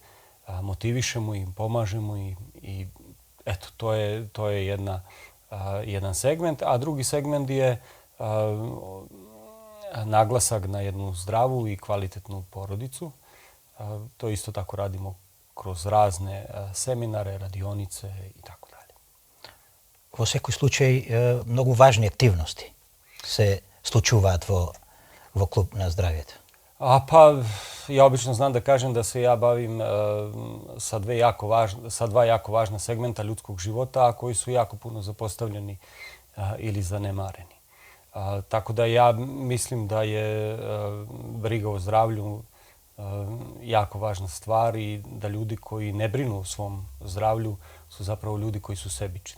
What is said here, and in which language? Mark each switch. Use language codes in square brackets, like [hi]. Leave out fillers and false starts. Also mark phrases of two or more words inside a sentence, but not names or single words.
[sr] Motivišemo im, pomažemo im i eto, to je jedan segment, a drugi segment je naglasak na jednu zdravu i kvalitetnu porodicu. To isto tako radimo kroz razne seminare, radionice i tako dalje. [mk] Во секој случај, многу важни активности се случуваат во клуб на здравието. [sr] Pa ja obično znam da kažem da se ja bavim sa dva jako važna segmenta ljudskog života, a koji su jako puno zapostavljeni ili zanemareni. Tako da ja mislim da je briga o zdravlju jako važna stvar i da ljudi koji ne brinu o svom zdravlju su zapravo ljudi koji su sebični.